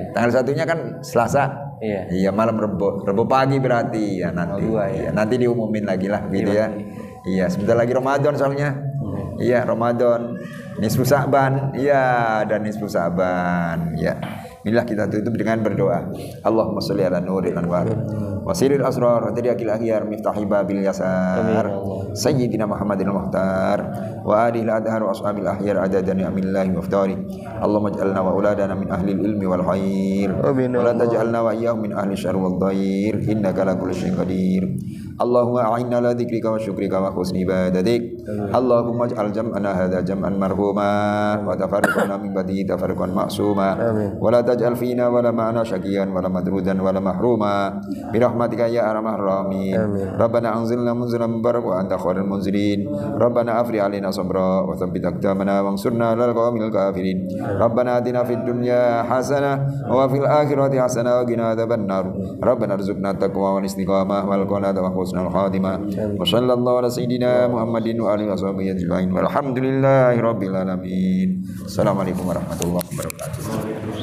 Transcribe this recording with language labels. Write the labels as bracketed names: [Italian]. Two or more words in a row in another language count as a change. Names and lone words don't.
[Indonesian] Tanggal satunya kan Selasa. Iya. Iya, malam Rebo pagi berarti ya nanti. Tanggal 2 ya. Iya, nanti diumumin lagi lah gitu Iya, ya. Iya, sebentar lagi Ramadan soalnya. Iya, Ramadan. Nisfu Sa'ban. Iya, dan Nisfu Sa'ban. Ya. Inilah kita tutup dengan berdoa. [Arabic] اللهم صل على نور الأنوار. وسر الأسرار ترياق الأخيار مفتاح باب اليسار. سيدنا محمد المختار وآله الأطهار وأصحاب الأخيار عددا نعم الله مفتري. اللهم اجعلنا وأولادنا من أهل العلم والخير. ولا تجعلنا وإياهم من أهل الشر والضير. إنك على كل شيء قدير. اللهم أعنا على ذكرك وشكرك وحسن عبادتك. اللهم اجعل جمعنا هذا جمعا مرحوما وتفرقنا من بعده تفرقا معصوما. ولا تجعل فينا ولا معنا شقيا ولا مطرودا ولا محروما. برحمتك يا أرحم الراحمين. ربنا أنزلنا منزلا مباركا وأنت خير المنزلين. ربنا أفرغ علينا صبرا وثبت أقدامنا وانصرنا على القوم الكافرين. ربنا آتنا في الدنيا حسنة وفي الآخرة حسنة وقنا عذاب النار. ربنا ارزقنا التقوى والاستقامة والقناعة وحسن الخاتمة. وصلى الله على سيدنا محمد وعلى آله وصحبه أجمعين. والحمد لله رب العالمين. السلام عليكم ورحمة الله وبركاته.